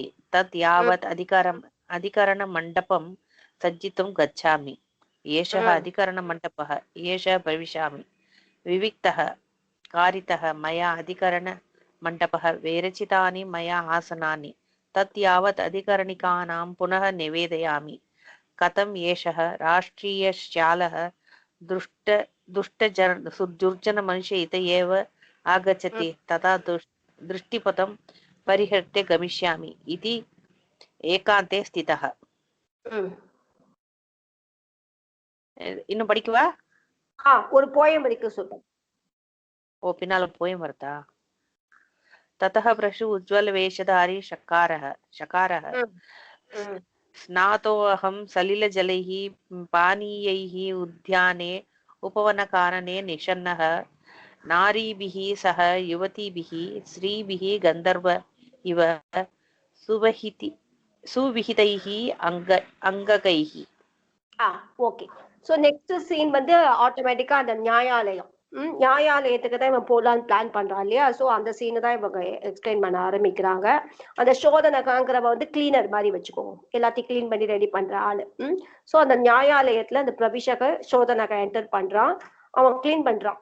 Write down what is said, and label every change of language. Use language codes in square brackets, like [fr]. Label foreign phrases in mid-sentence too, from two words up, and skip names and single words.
[sa] तत् यावत् अधिकरणमण्डपं सज्जितुं गच्छामि एषः अधिकरणमण्डपः एषः भविष्यामि विविक्तः कारितः मया अधिकरणमण्डपः विरचितानि मया आसनानि तत् यावत् अधिकरणिकानां पुनः निवेदयामि कथम् एषः राष्ट्रीयशालः दुर्जनमनुष्य इत एव आगच्छति तथा दृष्टिपथं परिहृत्य गमिष्यामि इति एकान्ते स्थितः. [ta] இன்னும் படிக்கவா? ஒரு போயம் படிக்க சொல்றேன். ஓ, பின்னால போயம் வருதா? [sa] ततः प्रशु उज्ज्वलवेशधारी शकारः स्नातोऽहं सलिलजलैः पानीयैः उद्याने उपवनकानने निषन्नः नारीभिः सह युवतीभिः स्त्रीभिः गन्धर्व इव सुविहितैः अङ्गकैः. [ta] ஓகே. [en] so next scene [ta] வந்து ஆட்டோமேட்டிக்கா அந்த நியாயாலயம் நியாயாலயத்துக்கு தான் இவன் போலான்னு பிளான் பண்றான் இல்லையா? ஸோ அந்த சீனை தான் இவங்க எக்ஸ்பிளைன் பண்ண ஆரம்பிக்கிறாங்க. அந்த சோதனகாங்கிறவ வந்து கிளீனர் மாதிரி வச்சுக்கோங்க, எல்லாத்தையும் கிளீன் பண்ணி ரெடி பண்ற ஆளு. ஸோ அந்த நியாயாலயத்துல அந்த பிரபிஷக சோதனக என்டர் பண்றான், அவன் கிளீன் பண்றான்.